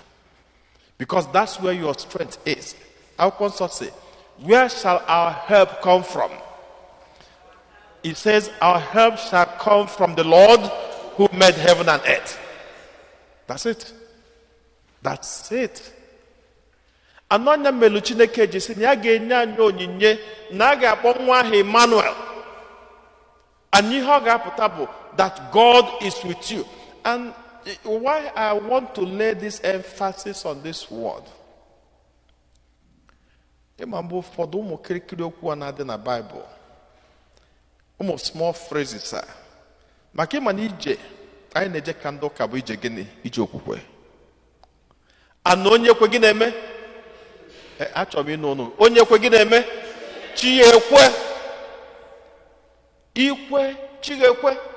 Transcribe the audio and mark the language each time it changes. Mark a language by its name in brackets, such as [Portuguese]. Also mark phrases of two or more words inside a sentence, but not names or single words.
[English] Because that's where your strength is. Our consort say, where shall our help come from? It says, our help shall come from the Lord who made heaven and earth. That's it. That's it. [Igbo] Anonya melu Chineke ji sị na ya ga-enye anyị onyinye na a ga-akpọ nwa ahụ Emmanuel. [English] And [Igbo] ihe ọ ga-apụta bụ [English] that God is with you. And why I want to lay this emphasis on this word. [Igbo] Ịma mgbe ụfọdụ ụmụ kirikiri okwu a na-adị na Bible. Ụmụ [English] small phrases [Igbo] a. Maka ịma na ije anyị na-eje ka ndị ụka bụ ije gịnị? Ije okwukwe. Ana onye kwe gị na-eme? Achọrọ m ịnụ ọnụ. Onye kwe gị na-eme? Chi ya ekwe. Ikwe, chi ga-ekwe.